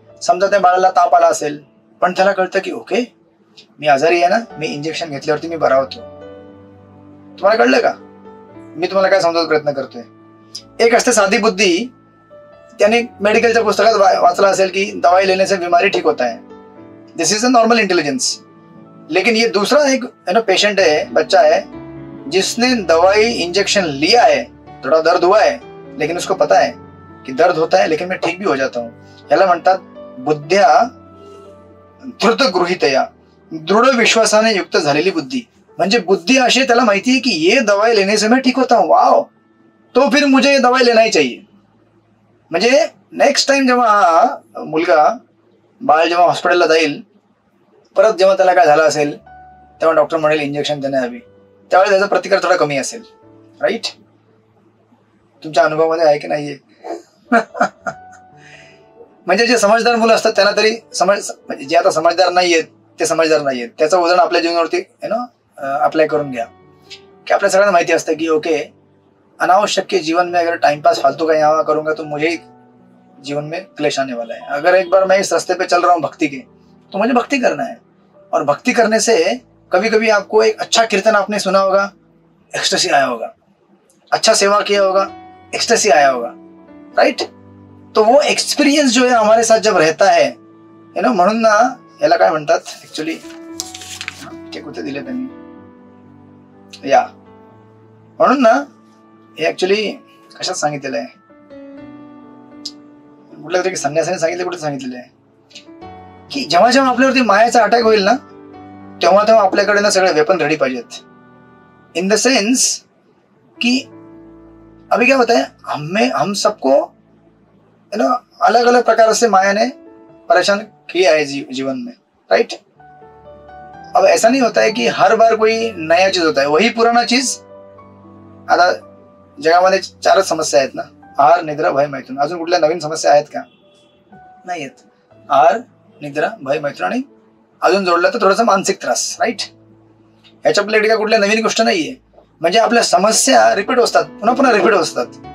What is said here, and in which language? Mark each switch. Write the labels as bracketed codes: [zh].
[mr] समजा त्या बाळाला ताप आला असेल, पण त्याला कळतं की ओके, मी आजारी आहे ना, मी इंजेक्शन घेतल्यावरती मी बरा होतो. तुम्हाला कळलं का? मी तुम्हाला काय समजायचा प्रयत्न करतोय. एक असते साधी बुद्धी, त्याने मेडिकलच्या पुस्तकात वाचलं असेल की [hi] दवाई लेने से बीमारी ठीक होता है. [en] This is a normal intelligence. [hi] लेकिन ये दूसरा एक पेशेंट है, बच्चा है, जिसने दवाई इंजेक्शन लिया है, थोड़ा दर्द हुआ है, लेकिन उसको पता है कि दर्द होता है, लेकिन मैं ठीक भी हो जाता हूँ. [mr] याला म्हणतात बुद्ध्या धृत गृहीतया, दृढ विश्वासाने युक्त झालेली बुद्धी. म्हणजे बुद्धी अशी, त्याला माहिती [hi] है कि ये दवाई लेने से मैं ठीक होता हूँ, वाव, तो फिर मुझे ये दवाई लेना ही चाहिए. [mr] म्हणजे नेक्स्ट टाइम जेव्हा हा मुलगा, बाळ जेव्हा हॉस्पिटलला जाईल, परत जेव्हा त्याला काय झालं असेल, तेव्हा डॉक्टर म्हणेल इंजेक्शन देण्याआधी, त्यावेळेस त्याचा प्रतिकार थोडा कमी असेल, राईट. तुमच्या अनुभवामध्ये आहे की नाहीये? म्हणजे जे समजदार मुलं असतात त्यांना तरी म्हणजे जे आता समजदार नाहीयेत ते समजदार नाहीयेत, त्याचं उदाहरण आपल्या जीवनावरती अप्लाय करून घ्या. की आपल्या सगळ्यांना माहिती असतं की ओके, [hi] अनावश्यक के जीवन में अगर टाइम पास फालतू का यहाँ करूंगा तो मुझे जीवन में क्लेश आने वाला है. अगर एक बार मैं इस रास्ते पे चल रहा हूँ भक्ति के, तो मुझे भक्ति करना है. और भक्ति करने से कभी कभी आपको एक अच्छा कीर्तन आपने सुना होगा, एक्सटेसी आया होगा. अच्छा सेवा किया होगा, एक्सटेसी आया होगा, राइट. तो वो एक्सपीरियंस जो है हमारे साथ जब रहता है, [mr] म्हणून ना याला काय म्हणतात ऍक्च्युली, ते कुठे दिले त्यांनी, या म्हणून ना हे ऍक्च्युली कशात सांगितलेलं आहे? कुठल्या तरी संन्यासाने सांगितलं, कुठे सांगितलेलं आहे की जेव्हा जेव्हा आपल्यावरती मायाचा अटॅक होईल ना, तेव्हा तेव्हा आपल्याकडे ना सगळे वेपन रेडी पाहिजेत. [hi] इन द सेंस कि अभी क्या होता है, हम सबको अलग अलग प्रकार से माया ने परेशान किया है जीवन में, राइट? अब ऐसा नहीं होता है कि हर बार कोई नया चीज होता है, वही पुराना चीज. [mr] आता जगामध्ये 4च समस्या आहेत ना, आहार, निद्रा, भय, मैथुन. अजून कुठल्या नवीन समस्या आहेत का? नाही आहेत. आहार, निद्रा, भय, मैथुन आणि अजून जोडलं तर थोडासा मानसिक त्रास, राईट? याच्या आपल्याकडे कुठल्या नवीन गोष्ट नाहीये. म्हणजे आपल्या समस्या रिपीट असतात, पुन्हा पुन्हा रिपीट असतात.